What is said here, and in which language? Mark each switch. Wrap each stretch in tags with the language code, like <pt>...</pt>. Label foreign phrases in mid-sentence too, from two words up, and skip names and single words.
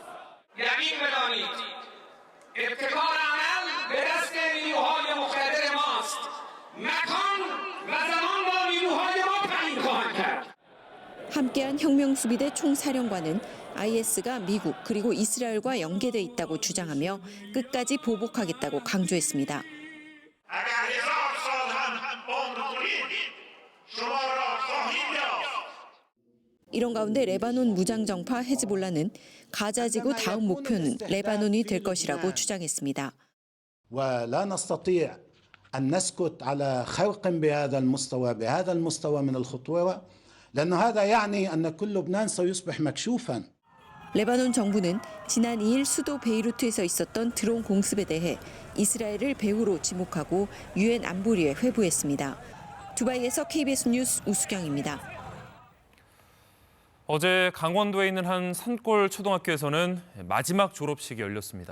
<ko>함께한 혁명수비대 총사령관은 IS가 미국 그리고 이스라엘과 연계돼 있다고 주장하며 끝까지 보복하겠다고 강조했습니다. 이런 가운데 레바논 무장정파 헤즈볼라는 가자지구 다음 목표는 레바논이 될 것이라고 주장했습니다.</ko> <ar>ولا نستطيع أن نسكت على خوق بهذا المستوى من الخطوة لأن هذا يعني أن كل لبنان سيصبح مكشوفا.</ar> <ko>레바논 정부는 지난 2일 수도 베이루트에서 있었던 드론 공습에 대해 이스라엘을 배후로 지목하고 유엔 안보리에 회부했습니다. 두바이에서 KBS 뉴스 우수경입니다. 어제 강원도에 있는 한 산골 초등학교에서는 마지막 졸업식이 열렸습니다.</ko>